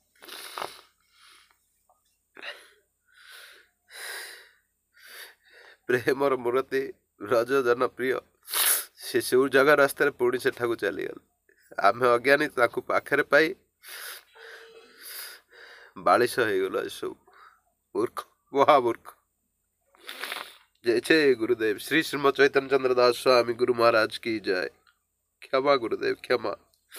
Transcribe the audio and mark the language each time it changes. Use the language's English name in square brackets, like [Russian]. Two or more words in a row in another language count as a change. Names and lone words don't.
[Odia] ପ୍ରେମର ମୂର୍ତ୍ତି ବ୍ରଜ ଜନପ୍ରିୟ, ସେ ସବୁ ଜାଗା ରାସ୍ତାରେ ପୁଣି ସେଠାକୁ ଚାଲିଗଲେ। ଆମେ ଅଜ୍ଞାନୀ ତାଙ୍କୁ ପାଖରେ ପାଇ ବାଳିଶ ହେଇଗଲା। ଏସବୁ ମୂର୍ଖ, ମହାମୂର୍ଖ। [Hindi] जय जय गुरुदेव। श्री श्रीमद चैतन्य चंद्र दास स्वामी गुरु महाराज की जय। क्षमा गुरुदेव, क्षमा।